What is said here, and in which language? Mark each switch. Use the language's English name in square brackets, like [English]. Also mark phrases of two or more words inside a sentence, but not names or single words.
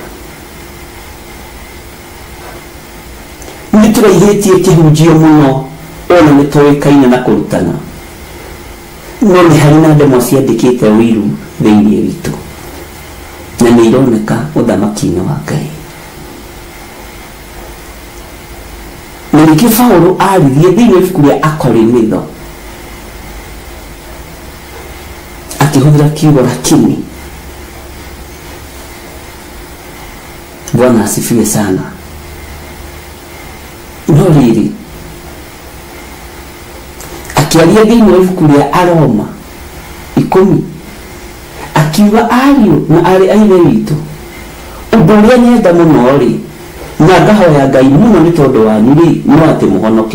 [Kikuyu] Nĩ tũraihĩtie kĩhunjio mũno ona nĩ tũĩkaine na kũrutana no nĩ harĩ na ndemwa ciandĩkĩte ũiru thĩinĩ witũ na nĩ ironeka ũthamaki-inĩ wa Ngai. Na ningĩ Paulo aririe thĩinĩ wa ibuku rĩa Akorinitho akĩhũthĩra kiugo lakini. [Swahili] Bwana asifiwe sana. [Kikuyu] No rĩrĩ akĩaria thĩinĩ wa ibuku rĩa Aroma 10 akiuga ariũ na arĩ a ithe witũ ũndũ ũrĩa nyenda mũno rĩ na ngahoya Ngai mũno nĩ tondũ wanyu rĩ no atĩ mũhonoke.